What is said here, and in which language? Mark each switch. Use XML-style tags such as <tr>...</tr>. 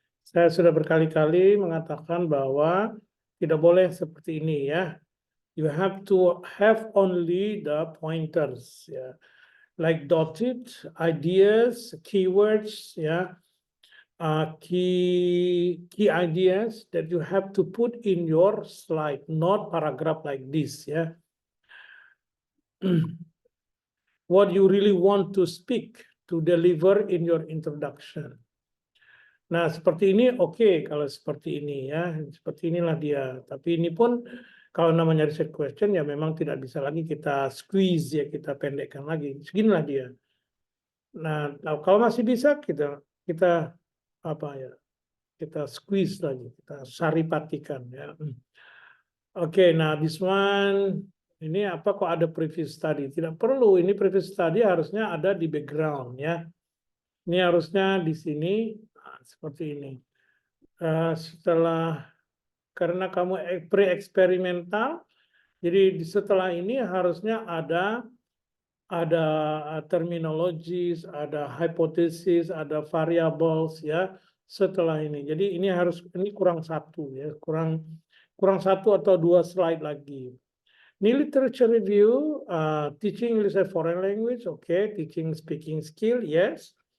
<id>Saya sudah berkali-kali mengatakan bahwa tidak boleh seperti ini ya.</id> <en>You have to have only the pointers ya. Like dotted ideas, keywords ya. Key ideas that you have to put in your slide, not paragraph like this ya. What you really want to speak, to deliver in your introduction.</en> <id>Nah, seperti ini oke, kalau seperti ini ya, seperti inilah dia. Tapi ini pun kalau namanya research question ya memang tidak bisa lagi kita squeeze ya, kita pendekkan lagi. Seginilah dia. Nah, kalau masih bisa kita apa ya? Kita squeeze lagi, kita saripatikan ya. Oke, nah</id> <en>this one</en> <id>ini apa kok ada previous study? Tidak perlu, ini previous study harusnya ada di background ya. Ini harusnya di sini seperti ini. Setelah karena kamu pre-eksperimental, jadi setelah ini harusnya ada terminologis, ada hypothesis, ada variables ya setelah ini. Jadi ini kurang satu ya, kurang satu atau dua slide lagi.</id> <en>Ini literature review, teaching English as foreign language, okay, teaching speaking skill, yes.</en>